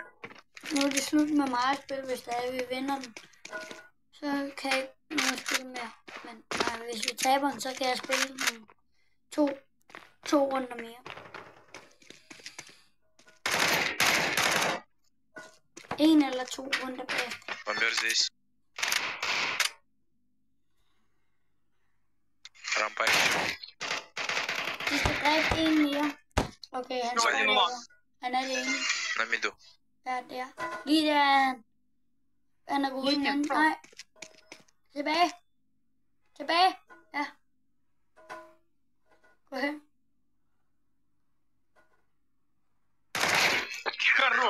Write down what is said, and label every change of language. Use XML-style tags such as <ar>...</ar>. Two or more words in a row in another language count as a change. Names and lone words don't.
<da>nu er det slut med mig at spille, hvis der er, vi vinder den. Så kan jeg ikke noget spille mere. Men hvis vi taber den, så kan jeg spille den to runder mere. En eller to runder bagefter.</da> <ru>Бомбер здесь. Рампа еще.</ru> <da>Vi skal dræbe en mere. Okay, han Hvad er er det? der. Han er det ene.</da> <ru>На миду.</ru> <da>Ja, der. Lige der. Han er gået i den anden. Nej. Tilbage. Tilbage. Ja. Gå hen.</da> <ru>Хорош.</ru>